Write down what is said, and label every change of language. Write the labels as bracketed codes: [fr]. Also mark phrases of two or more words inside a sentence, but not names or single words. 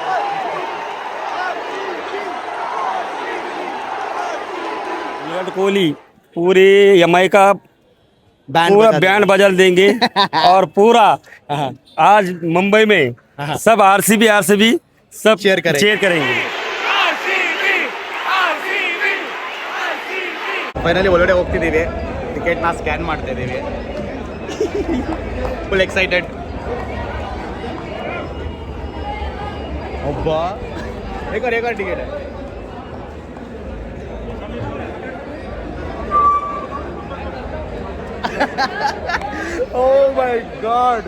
[hi] विराट कोहली पूरी MI का पूरा बैंड बजल देंगे. और पूरा आज मुंबई में सब RCB सब cheer करेंगे। cheer करेंगे। [kn] ಫೈನಲಿ ಒಳಗಡೆ ಹೋಗ್ತಿದ್ದೀವಿ, ಟಿಕೆಟ್ನ ಸ್ಕ್ಯಾನ್ ಮಾಡ್ತಾ ಇದ್ದೀವಿ. [en] full excited. [kn] ಒಬ್ಬ ರೇಖಾ ಟಿಕೆಟ್ [en] oh my god.